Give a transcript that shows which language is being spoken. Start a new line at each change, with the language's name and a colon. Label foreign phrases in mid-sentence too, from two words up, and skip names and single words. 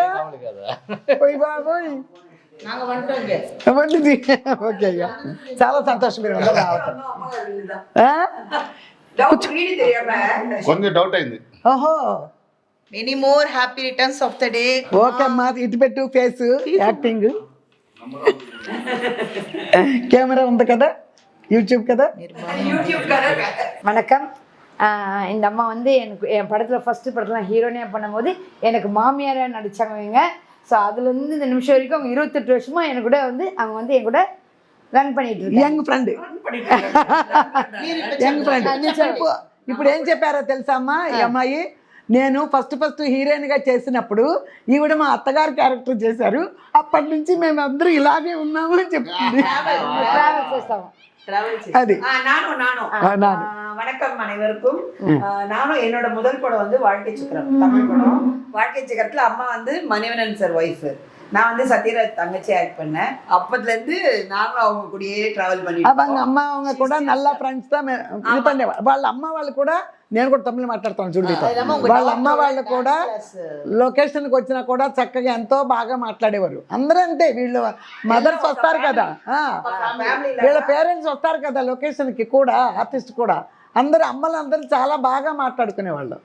Telugu: ఓయ్ బాబోయ్, ఓకే అయ్యా, చాలా సంతోషం మీరు అందరూ రావటం. కొంచెం డౌట్ అయింది. ఓహో,
English: many more happy returns of the day.
Telugu: ఓకే అమ్మా, ఇటు పెట్టు
English: face acting.
Telugu: కెమెరా ఉంది కదా,
Tamil: யூடியூப் கதை. வணக்கம். இந்த அம்மா வந்து எனக்கு என் படத்தில் ஃபஸ்ட்டு படத்தில் ஹீரோனியாக பண்ணும்போது எனக்கு மாமியாராக நடித்தாங்க. ஸோ அதுலேருந்து இந்த நிமிஷம் வரைக்கும் அவங்க 28 வருஷமாக எனக்கு கூட வந்து அவங்க வந்து என் கூட రన్ பண்ணிட்டு இருக்காங்க.
English: young friend
Telugu: ఇప్పుడు ఏం చెప్పారో తెలుసా అమ్మా? ఈ అమ్మాయి నేను ఫస్ట్ హీరోయిన్గా చేసినప్పుడు ఈవిడ మా అత్తగారు క్యారెక్టర్ చేశారు. అప్పటి నుంచి మేము అందరూ ఇలాగే ఉన్నాము అని చెప్తుంది. ట్రావెల్ చేస్తాము.
Tamil: அது வணக்கம் அனைவருக்கும். நானும் என்னோட முதல் படம் வந்து வாழ்க்கை சக்கரம், தமிழ் படம். வாழ்க்கை சக்கரத்துல அம்மா வந்து மணிவண்ணன் சார் ஒய்ஃப், நான் வந்து சத்யராஜ் தங்கச்சி ஆக்ட் பண்ணேன். அப்பத்துல இருந்து நானும் அவங்க கூடயே டிராவல் பண்ணிட்டு
Telugu: அவங்க అమ్మ அவங்க కూడా నల్ల ఫ్రెండ్స్ తో ఇది పండేవాళ్ళు. వాళ్ళ అమ్మ వాళ్ళు కూడా, నేను కూడా తమిళ మాట్లాడతాను చూడు, వాళ్ళ అమ్మ వాళ్ళు కూడా లొకేషన్కి వచ్చినా కూడా చక్కగా ఎంతో బాగా మాట్లాడేవారు. అందరూ అంతే, వీళ్ళు మదర్స్ వస్తారు కదా, వీళ్ళ పేరెంట్స్ వస్తారు కదా లొకేషన్కి కూడా, ఆర్టిస్ట్ కూడా, అందరూ అమ్మలు అందరూ చాలా బాగా మాట్లాడుకునేవాళ్ళు.